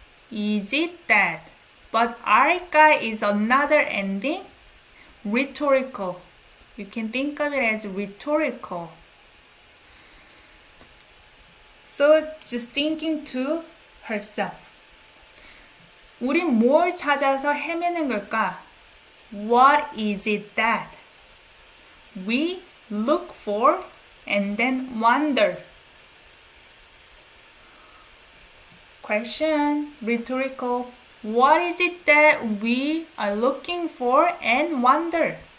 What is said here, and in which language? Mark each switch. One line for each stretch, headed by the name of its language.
English: Is it that? But 알까 is another ending. Rhetorical. You can think of it as rhetorical. So just thinking to herself.
Korean: 우린 뭘 찾아서 헤매는 걸까?
English: What is it that? We look for and then wonder. Question, rhetorical. What is it that we are looking for and wonder?